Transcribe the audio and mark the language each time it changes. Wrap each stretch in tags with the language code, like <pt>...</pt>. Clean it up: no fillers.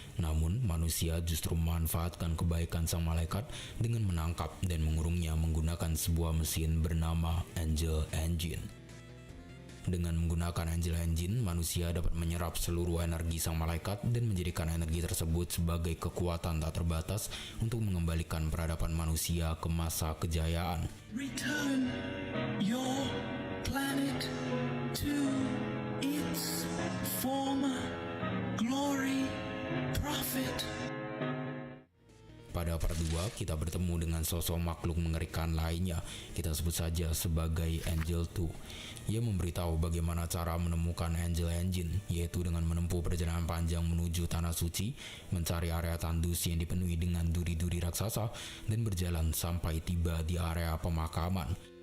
<id>Namun manusia justru memanfaatkan kebaikan sang malaikat dengan menangkap dan mengurungnya menggunakan sebuah mesin bernama Angel Engine. Dengan menggunakan Angel Engine, manusia dapat menyerap seluruh energi sang malaikat dan menjadikan energi tersebut sebagai kekuatan tak terbatas untuk mengembalikan peradaban manusia ke masa kejayaan.</id> <en>Return your planet to its former glory, prophet.</en> <id>Pada part 2, kita bertemu dengan sosok makhluk mengerikan lainnya, kita sebut saja sebagai Angel 2. Ia memberitahu bagaimana cara menemukan Angel Engine, yaitu dengan menempuh perjalanan panjang menuju Tanah Suci, mencari area tandus yang dipenuhi dengan duri-duri raksasa, dan berjalan sampai tiba di area pemakaman.</id>